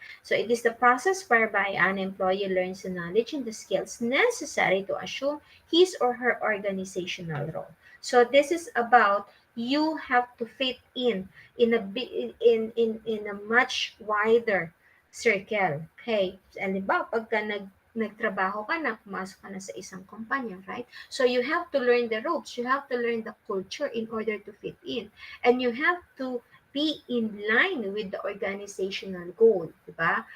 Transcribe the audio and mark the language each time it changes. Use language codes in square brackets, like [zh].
[en] So it is the process whereby an employee learns the knowledge and the skills necessary to assume his or her organizational role. So this is about you have to fit in a much wider circle. Okay, [tl] halimbawa pagka nagtrabaho ka na, pumasok ka na sa isang kumpanya, right? [en] So you have to learn the ropes, you have to learn the culture in order to fit in. And you have to be in line with the organizational goal, di ba?